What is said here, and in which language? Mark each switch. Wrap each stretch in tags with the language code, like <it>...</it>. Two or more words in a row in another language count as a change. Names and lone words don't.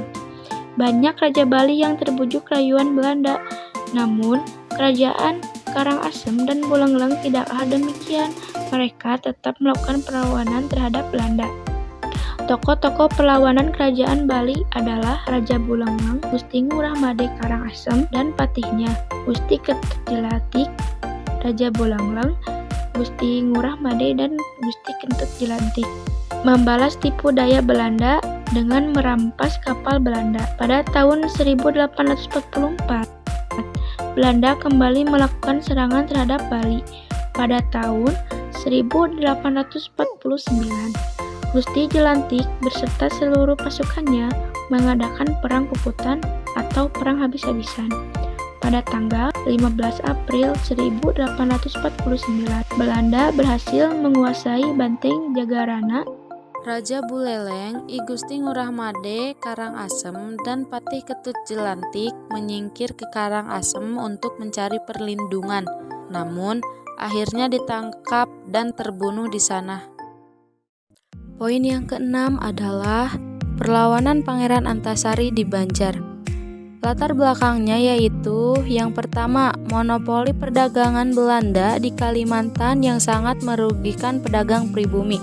<id>Banyak raja Bali yang terbujuk rayuan Belanda, namun kerajaan Karangasem dan Buleleng tidaklah demikian. Mereka tetap melakukan perlawanan terhadap Belanda. Tokoh-tokoh perlawanan kerajaan Bali adalah Raja Buleleng, Gusti Ngurah Made Karangasem, dan patihnya, Gusti Ketut Cilantik. Raja Buleleng, Gusti Ngurah Made, dan Gusti Ketut Cilantik membalas tipu daya Belanda dengan merampas kapal Belanda. Pada tahun 1844, Belanda kembali melakukan serangan terhadap Bali. Pada tahun 1849, Gusti Cilantik beserta seluruh pasukannya mengadakan perang puputan atau perang habis-habisan. Pada tanggal 15 April 1849, Belanda berhasil menguasai Banteng Jagarana. Raja Buleleng, I Gusti Ngurah Made Karangasem, dan Patih Ketut Cilantik menyingkir ke Karangasem untuk mencari perlindungan. Namun, akhirnya ditangkap dan terbunuh di sana. Poin yang keenam adalah perlawanan Pangeran Antasari di Banjar. Latar belakangnya yaitu yang pertama, monopoli perdagangan Belanda di Kalimantan yang sangat merugikan pedagang pribumi.</id>